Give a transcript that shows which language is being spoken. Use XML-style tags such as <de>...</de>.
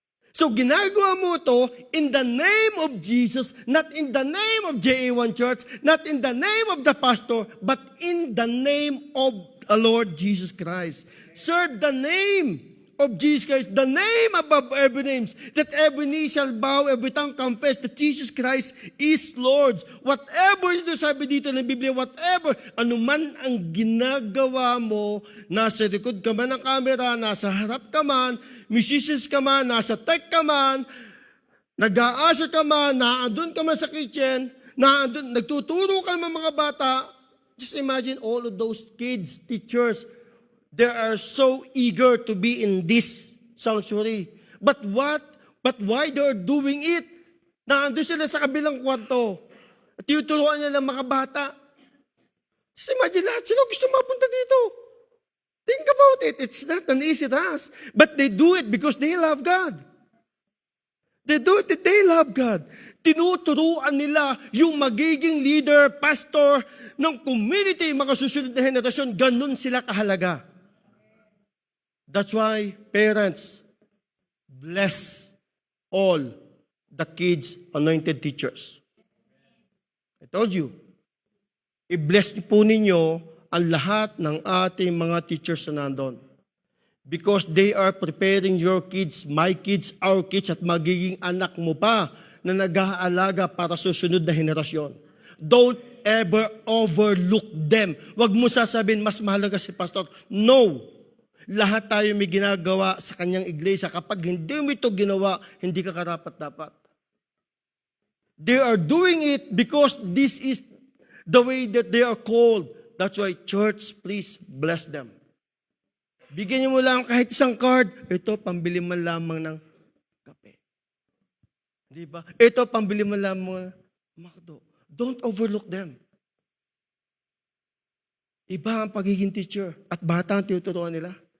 <en>So ginagawa mo ito in the name of Jesus, not in the name of JA1 Church, not in the name of the pastor, but in the name of the Lord Jesus Christ. Serve the name of Jesus Christ, the name above every name, that every knee shall bow, every tongue confess that Jesus Christ is Lord.</en> <tl>Whatever ito sabi dito ng Biblia, whatever, anuman ang ginagawa mo, nasa likod ka man ng camera, nasa harap ka man, musicians ka man, nasa tech ka man, nag-aasya ka man, naandun ka man sa kitchen, naandun, nagtuturo ka ng mga bata.</tl> <en>Just imagine all of those kids, teachers, they are so eager to be in this sanctuary. But why they are doing it?</en> <tl>Naandun sila sa kabilang kwarto. At tinuturuan niya ng mga bata.</tl> <en>Just imagine</en> <tl>lahat sila gusto mapunta dito.</tl> <en>Think about it. It's not an easy task. But they do it because they love God. They do it, they love God.</en> <tl>Tinuturuan nila yung magiging leader, pastor ng community, mga susunod na henerasyon. Ganun sila kahalaga.</tl> <en>That's why parents, bless all the kids' anointed teachers. I told you,</en> <tl>i-bless niyo po ninyo ang lahat ng ating mga teachers na nandun.</tl> <en>Because they are preparing your kids, my kids, our kids,</en> <tl>at magiging anak mo pa na nag-aalaga para susunod na henerasyon.</tl> <en>Don't ever overlook them.</en> <tl>Huwag mo sasabihin, mas mahalaga si pastor. No. Lahat tayo may ginagawa sa kanyang iglesia. Kapag hindi mo ito ginawa, hindi ka karapat-dapat.</tl> <en>They are doing it because this is the way that they are called. That's why, church, please bless them.</en> <tl>Bigyan niyo mo lang kahit isang card. Ito, pambili man lamang ng kape. Di ba? Ito, pambili man lamang ng McDo.</tl> <en>Don't overlook them.</en> <tl>Iba ang pagiging teacher at bata ang tinuturuan nila.</tl>